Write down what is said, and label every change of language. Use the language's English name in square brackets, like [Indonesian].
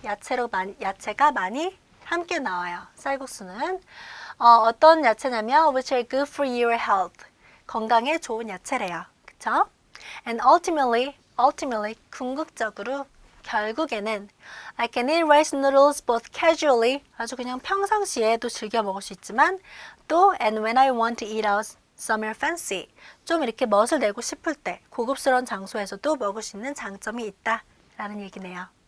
[Korean] 야채가 많이 함께 나와요. 쌀국수는 어떤 야채냐면 [English] which are good for your health. [Korean] 건강에 좋은 야채래요. 그쵸? [English] And ultimately, [Korean] 궁극적으로 결국에는 [English] I can eat rice noodles both casually, [Korean] 아주 그냥 평상시에도 즐겨 먹을 수 있지만 또 [English] and when I want to eat out somewhere fancy, [Korean] 좀 이렇게 멋을 내고 싶을 때 고급스러운 장소에서도 먹을 수 있는 장점이 있다라는 얘기네요.